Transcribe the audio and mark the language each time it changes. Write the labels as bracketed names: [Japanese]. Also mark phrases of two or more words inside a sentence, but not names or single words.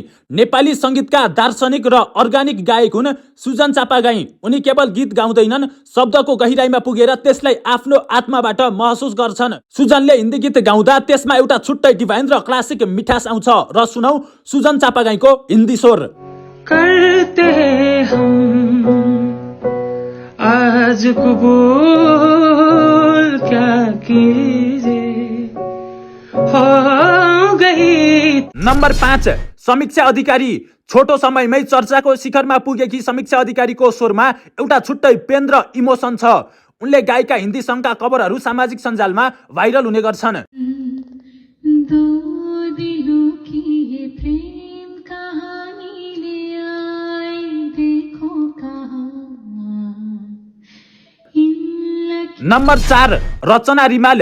[Nepali] नेपाली संगीतका दार्शनिक र अर्गानिक गायक हुन् सुजन चापागाई। उनी केवल गीत गाउँदैनन्, शब्दको गहिराईमा पुगेर त्यसलाई आफ्नो आत्माबाट महसुस गर्छन्। सुजनले हिन्दी गीत गाउँदा त्यसमा एउटा छुट्टै डिभाइन र क्लासिक मिठास आउँछ। र सुनौ सुजन चापागाईको हिन्दी स्वर। [Hindi] करते हम आज कबूल क्या कीजिए हो गई। [Nepali] नम्बर 5 समीक्षा अधिकारी। छोटो समयमै चर्चाको शिखरमा पुगेकी समीक्षा अधिकारीको स्वरमा एउटा छुट्टै पेन र इमोसन छ। उनले गाएका हिन्दी सङ्घका कभरहरू सामाजिक सञ्जालमा भाइरल हुने गर्छन्। नम्बर 4 रचना रिमाल।